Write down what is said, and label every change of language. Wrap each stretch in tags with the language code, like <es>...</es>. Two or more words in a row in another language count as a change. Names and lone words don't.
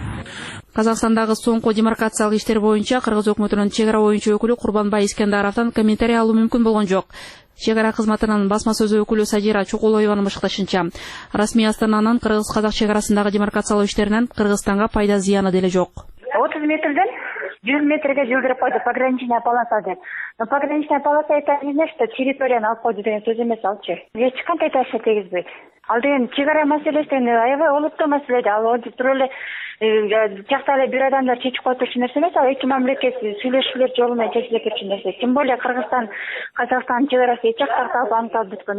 <ky>Казакстандагы соңку демаркациялык иштер боюнча Кыргыз өкмөтүнүн чек ара боюнча өкүлү Курбанбай Искендаровдон комментарий алуу мүмкүн болгон жок. Чек ара кызматынын басма сөзү өкүлү Сажира Чукулоеванын башкартышынча, расмий астананын Кыргыз-Казак чек арасындагы демаркациялоо иштеринен Кыргызстанга пайда зыяны деле жок. 30 метрден 100 метрге жылдырып койду</ky> <ru>пограничная полоса</ru> <ky>деп.</ky> <ru>Но пограничная полоса это не значит, что</ru> <ky>территорияны алып койду деген сөз эмес алчы. Эч кандай таасир тийгизбейт. Ал деген чек ара маселесин аябай олуттуу маселе. Ал туруп эле жакта эле бир адамдар чечип коюп турчу нерсе эмес. Ал эки мамлекет сүйлөшүүлөр жолу менен чечиле кетчү нерсе.</ky> <ru>Тем более</ru> <ky>Кыргызстан, Казакстан чек арасы эч жактарталып аныкталып бүткөн.</ky>